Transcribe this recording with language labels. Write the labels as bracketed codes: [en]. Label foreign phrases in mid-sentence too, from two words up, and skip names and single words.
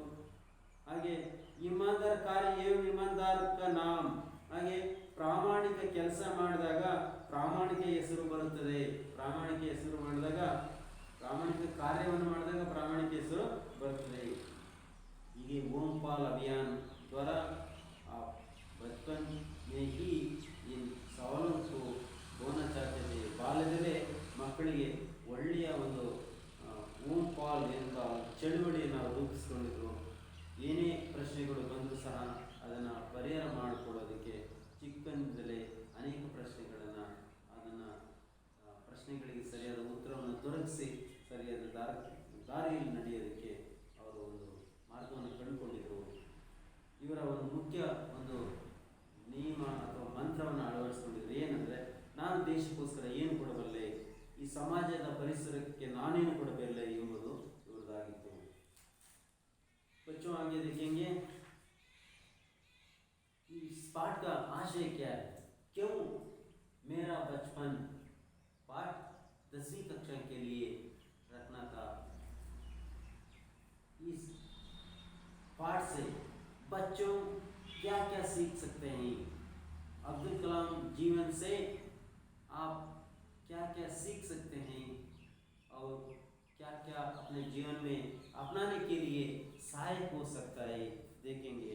[kn] ಹಾಗೆ [hi] ईमानदार कार्य एवं ईमानदार का नाम, [kn] ಹಾಗೆ ಪ್ರಾಮಾಣಿಕ ಕೆಲಸ ಮಾಡಿದಾಗ ಪ್ರಾಮಾಣಿಕ ಹೆಸರು ಬರುತ್ತದೆ. ಪ್ರಾಮಾಣಿಕ ಹೆಸರು ಮಾಡಿದಾಗ, ಪ್ರಾಮಾಣಿಕ ಕಾರ್ಯವನ್ನು ಮಾಡಿದಾಗ ಪ್ರಾಮಾಣಿಕ ಹೆಸರು ಬರುತ್ತದೆ. [hi] ಹೀಗೆ ओंपाल अभियान द्वारा बचपन में ही इन सवालों को होना चाहते थे. [kn] ಬಾಲ್ಯದಲ್ಲೇ ಮಕ್ಕಳಿಗೆ ಒಳ್ಳೆಯ ಒಂದು ಓಂಪಾಲ್ ಎಂಬ ಚಳುವಳಿಯನ್ನು ರೂಪಿಸಿಕೊಂಡಿದ್ರು. ಏನೇ ಪ್ರಶ್ನೆಗಳು ಬಂದರೂ ಸಹ ಅದನ್ನು ಪರಿಹಾರ ಮಾಡಿಕೊಡೋದಕ್ಕೆ ಚಿಕ್ಕಂದಲೇ ಅನೇಕ ಪ್ರಶ್ನೆಗಳಿಗೆ ಸರಿಯಾದ ಉತ್ತರವನ್ನು ದೊರಕಿಸಿ ಸರಿಯಾದ ದಾರಿಯಲ್ಲಿ ನಡೆಯೋದಕ್ಕೆ ಅವರು ಒಂದು ಮಾರ್ಗವನ್ನು ಕಂಡುಕೊಂಡಿದ್ದರು. ಇವರ ಒಂದು ಮುಖ್ಯ ಒಂದು ದೇಶಕ್ಕೋಸ್ಕರ ಏನು ಕೊಡಬಲ್ಲೆ, ಈ ಸಮಾಜದ ಪರಿಸರಕ್ಕೆ ನಾನೇನು ಕೊಡಬಲ್ಲೆ ಎಂಬುದು ಇವ್ರದ್ದಾಗಿತ್ತು. [hi] बच्चों आगे देखेंगे इस पाठ का आशय क्या है, क्यों मेरा बचपन पाठ 10वीं कक्षा के लिए रखना था। इस पाठ से बच्चों क्या क्या सीख सकते हैं, अब्दुल कलाम जीवन से आप क्या क्या सीख सकते हैं और क्या क्या अपने जीवन में अपनाने के लिए सहायक हो सकता है, देखेंगे।